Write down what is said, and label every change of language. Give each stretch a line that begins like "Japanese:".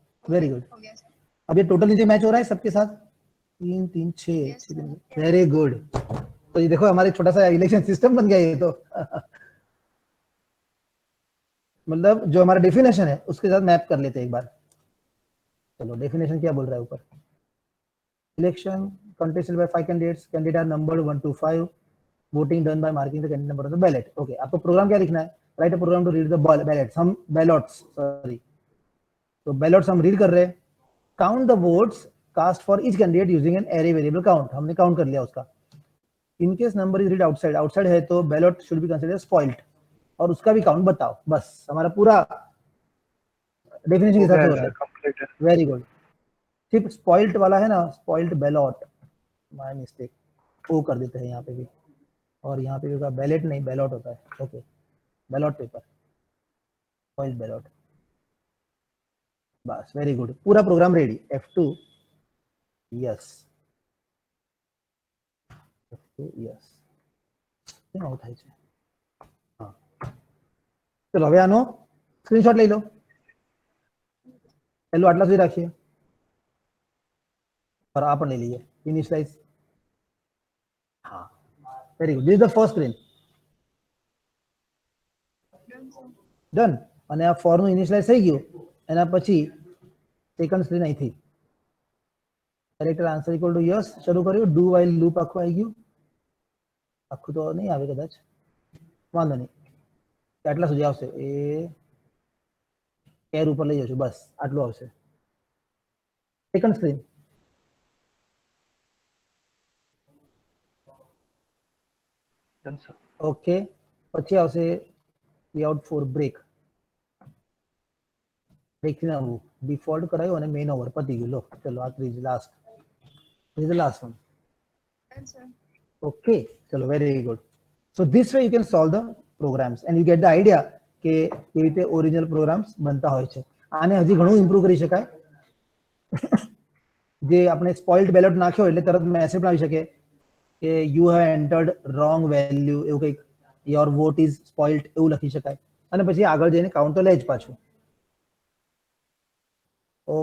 Hindi: Very good. हो गया sir. अब ये टोटल नीचे मैच हो रहा है सबके साथ, 3 3 6
English: Yes, sir.
Hindi: Very good. तो ये देखो हमारे छोटा सा इलेक्शन सिस्टम बन गया ये तो मतलब जो हमारा डेफिनेशन है उसके साथ मैप कर लेते हैं एक बार। चलो डेफिनेशन क्या बोल रहा है ऊपर,
English: Election contested by 5 candidates, candidate are numbered 1 to 5, voting done by marking the candidate number on the ballot।
Hindi: Okay, आपको प्रोग्राम क्या लिखना है?
English: write a program to read the ballots,
Hindi: हम बैलेट्स सॉरी, तो बैलेट्स हम रीड कर रहे हैं।
English: count the votes cast for each candidate using an array variable count,
Hindi: हमने काउंट कर लिया उसका।
English: in case number is read outside,
Hindi: outside है तो
English: ballot should be considered spoiled,
Hindi: और उसका भी काउंट बताओ। बस हमारा पूरा डेफिनेशन के साथ हो रहा है। Very good. सिर्फ स्पॉइल्ड वाला है ना, स्पॉइल्ड बैलेट, माय मिस्टेक, वो कर देते हैं यहाँ पे भी, और यहाँ पे भी होगा बैलेट नहीं बैलेट होता है। Okay, ballot paper, spoiled ballot, बस वेरी गुड। पूरा programme ready.
English: F2 yes, F2 yes,
Gujarati: કેમ આવું થાય છે? હા ચલો હવે આનો સ્ક્રીનશોટ લઈ લો, પહેલું આટલા સુધી રાખીએ
Hindi: और आप ले लीजिए इनिशियलाइज।
English: हाँ very good, this is the first screen Done, sir.
Gujarati: Done. અને આ ફોર નું ઇનિશિયલાઇઝ થઈ ગયું, એના પછી સેકન્ડ સ્ક્રીન અહીંથી character answer equal to yes શરૂ કર્યું, ડુ વાઇલ લૂપ આખું આવી ગયું, આખું તો નહીં આવે કદાચ, વાંધો નહીં, આટલા સુધી આવશે, એ કેર ઉપર લઈ જશું, બસ આટલું આવશે। સેકન્ડ સ્ક્રીન ઓકે, પછી આવશે લેઆઉટ ફોર બ્રેક, બ્રેક થી આવવું, ડિફોલ્ટ કરાયું અને મેઇન ઓવર પતી ગયું। લો ચલો આ ત્રીજ last,
English: This is the last one. Done, sir.
Hindi: Okay चलो very good.
English: so this way you can solve the programs and you get the idea
Gujarati: કે કેવી રીતે ઓરિજિનલ પ્રોગ્રામ્સ બનતા હોય છે। આને હજી ઘણું ઇમ્પ્રૂવ કરી શકાય। જે આપણે સ્પોઇલ્ડ બેલેટ નાખ્યો એટલે તરત મેસેજ પણ આવી શકે કે
English: you have entered wrong value,
Gujarati: એવું કંઈક,
English: your vote is spoiled
Gujarati: એવું લખી શકાય, અને પછી આગળ જઈને કાઉન્ટ તો લે જ પાછું।